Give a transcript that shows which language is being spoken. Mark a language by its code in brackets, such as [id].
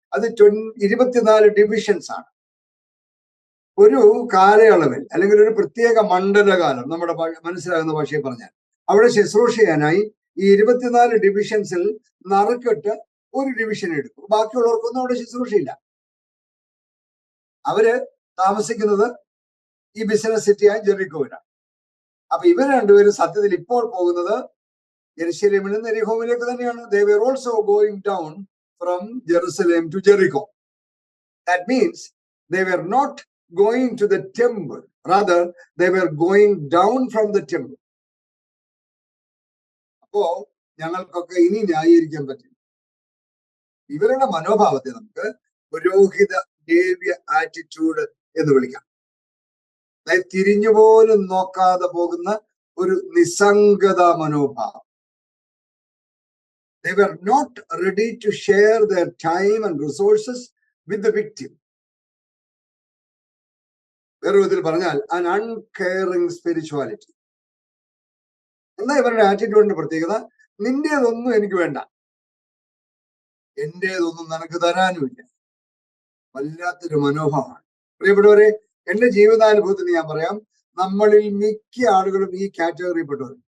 [ml] അത് 24 ഡിവിഷൻസ് ആണ്. ഒരു കാലയളവിൽ അല്ലെങ്കിൽ ഒരു പ്രത്യേക മണ്ഡലകാലം, നമ്മുടെ മനസ്സിലാകുന്ന ഭാഷയിൽ പറഞ്ഞാൽ, അവിടെ ശുശ്രൂഷ ചെയ്യാനായി ഈ 24 ഡിവിഷൻസിൽ നറുക്കിട്ട് ഒരു ഡിവിഷൻ എടുക്കും. ബാക്കിയുള്ളവർക്കൊന്നും അവിടെ ശുശ്രൂഷയില്ല. അവര് താമസിക്കുന്നത് ഈ ബിസിനസ് സിറ്റിയായ ജെറിക്കോവിലാണ്. അപ്പൊ ഇവർ രണ്ടുപേരും സത്യത്തിൽ ഇപ്പോൾ പോകുന്നത് യെരുശലേമിൽ നിന്ന് യെരിഹോവിലേക്ക് തന്നെയാണ്. [en] They were also going down from Jerusalem to Jericho. That means they were not going to the temple, rather they were going down from the temple. [ml] അപ്പോ ഞങ്ങൾക്കൊക്കെ ഇനി ന്യായീകരിക്കാൻ പറ്റും. ഇവരുടെ മനോഭാവത്തെ നമുക്ക് പുരോഹിത ലേവ്യ ആറ്റിറ്റ്യൂഡ് എന്ന് വിളിക്കാം. അതായത് തിരിഞ്ഞുപോലും നോക്കാതെ പോകുന്ന ഒരു നിസ്സംഗത മനോഭാവം. [en] They were not ready to share their time and resources with the victim. [ml] വേറെ വിധത്തിൽ പറഞ്ഞാൽ [en] an uncaring spirituality. [ml] എന്താ ഇവരുടെ ആറ്റിറ്റ്യൂഡിന്റെ പ്രത്യേകത? നിന്റേതൊന്നും എനിക്ക് വേണ്ട, എന്റേതൊന്നും നിനക്ക് തരാനുമില്ല. വല്ലാത്തൊരു മനോഭാവമാണ്. പ്രിയപ്പെട്ടവരെ, എന്റെ ജീവിതാനുഭവത്തിൽ ഞാൻ പറയാം, നമ്മളിൽ മിക്ക ആളുകളും ഈ കാറ്റഗറിയിൽപ്പെട്ടവർ.